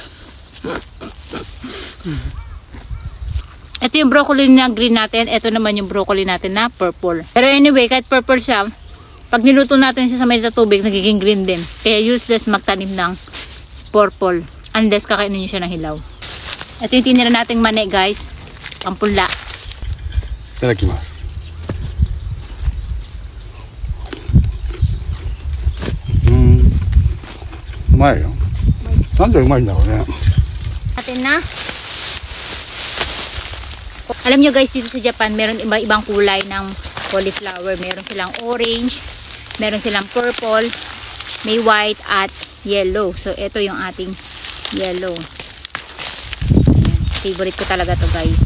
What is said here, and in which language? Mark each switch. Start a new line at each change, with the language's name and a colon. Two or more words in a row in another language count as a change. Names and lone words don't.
Filipino: Ito yung broccoli na green natin. Ito naman yung broccoli natin na purple. Pero anyway, kahit purple siya, pag niluto natin siya sa mainit na tubig, nagiging green din. Kaya useless magtanim ng purple. Unless kakainin nyo siya ng hilaw. Ito yung tinira nating mani guys. Pampula.
Japanese: いただきます。うまいよ。なんでうまいんだろうね。
Filipino: Atin na. Alam nyo guys, dito sa Japan, meron iba-ibang kulay ng cauliflower. Meron silang orange, meron silang purple, may white at yellow. So, ito yung ating yellow. Favorite ko talaga to guys.